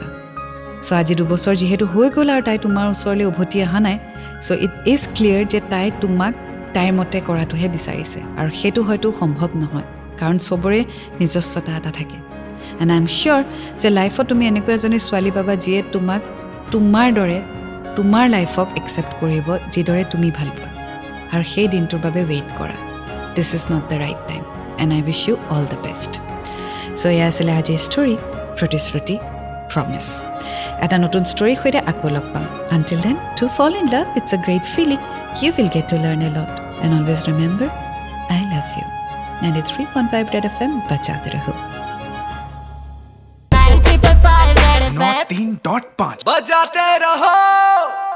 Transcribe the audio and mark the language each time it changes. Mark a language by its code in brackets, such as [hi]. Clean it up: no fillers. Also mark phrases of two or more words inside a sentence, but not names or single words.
[as] চ' আজি 2 বছৰ যিহেতু হৈ গ'ল আৰু তাই তোমাৰ ওচৰলৈ উভতি অহা নাই, [en] so it is clear [as] যে তাই তোমাক তাইৰ মতে কৰাটোহে বিচাৰিছে, আৰু সেইটো হয়তো সম্ভৱ নহয়, কাৰণ চবৰে নিজস্বতা এটা থাকে। [en] and I am sure [as] যে লাইফত তুমি এনেকুৱা এজনী ছোৱালী পাবা যিয়ে তোমাক তোমাৰ দৰে তোমাৰ লাইফক একচেপ্ট কৰিব, যিদৰে তুমি ভাল পোৱা। আৰু সেই দিনটোৰ বাবে ৱেইট কৰা। [en] this is not the right time, and I wish you all the best. [as] চ' এয়া আছিলে আজিৰ ষ্টৰী, প্ৰতিশ্ৰুতি, প্ৰমিছ। এটা নতুন ষ্টৰীৰ সৈতে আকৌ লগ পাম। [en] until then, to fall in love, it's a great feeling, you will get to learn a lot, and always remember, I love you. [hi] 93.5 रेड FM बजाते रहो। 93.5 बजाते रहो।